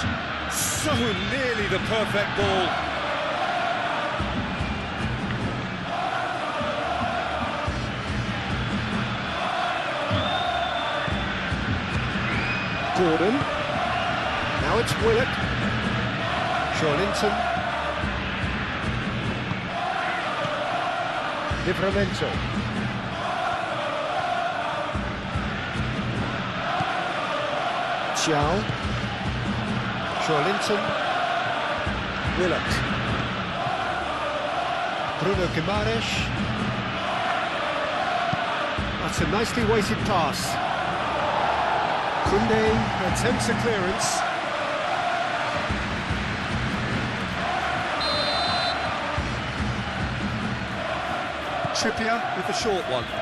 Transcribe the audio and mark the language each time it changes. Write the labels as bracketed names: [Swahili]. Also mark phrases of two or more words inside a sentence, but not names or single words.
[English] So nearly the perfect ball. Gordon. Now it's Willock. Joelinton. Livramento. Chiao. Joelinton. Willock. Bruno Guimaraes. That's a nicely weighted pass. Koundé attempts a clearance. Trippier with the short one.